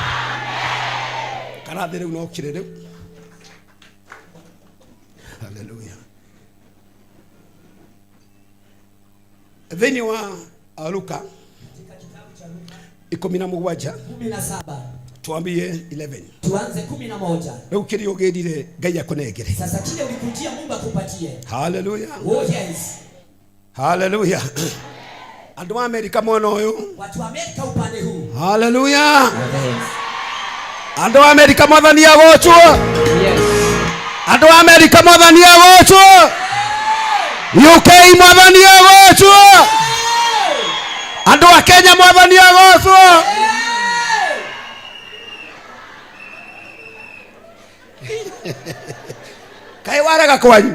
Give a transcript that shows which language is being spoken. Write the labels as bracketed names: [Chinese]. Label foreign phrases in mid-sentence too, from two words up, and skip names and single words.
[Kikuyu] Karathi rĩu no kire rĩu. Hallelujah. Thĩinĩ wa Luka 17 tuambie 11. [Swahili] Tuanze 11. [Kikuyu] Rĩu kĩrĩa ũgĩrire Ngai akũnengere. [Swahili] Sasa kile ulikujia Mungu akupatie. Hallelujah. [English] Oh yes. Hallelujah. [Kikuyu] Andũ wa Amerika mwena ũyũ. [Swahili] Watu wa Amerika upande huu. Hallelujah. [Kikuyu] Andũ wa Amerika mwathani agocwo. Yes. Andũ wa Amerika mwathani agocwo. UK mwathani agocwo. Andũ wa Kenya mwathani agocwo. Kai warega kwanyu.